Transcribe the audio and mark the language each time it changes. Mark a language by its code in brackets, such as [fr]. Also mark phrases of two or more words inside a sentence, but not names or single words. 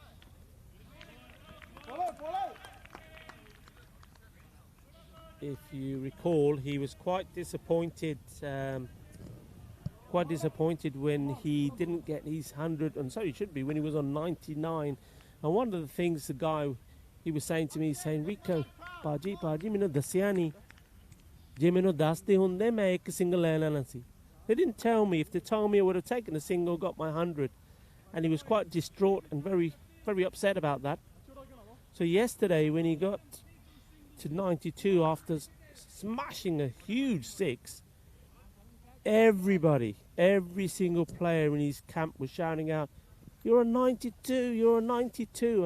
[en] If you recall, he was quite disappointed when he didn't get his 100, and so he should be, when he was on 99. And one of the things the guy, he was saying to me, saying, Rico, Paji, [pa] ਮੈਨੂੰ ਦੱਸਿਆ ਨੀ, ਜੇ ਮੈਨੂੰ ਦੱਸਦੇ ਹੁੰਦੇ, ਮੈਂ ਇੱਕ single ਲੈਣਾ ਸੀ. [en] They didn't tell me. If they told me, I would have taken a single, got my 100. And he was quite distraught and very, very upset about that. So yesterday, when he got to 92 after smashing a huge six, everybody, every single player in his camp was shouting out, "You're a 92, you're a 92."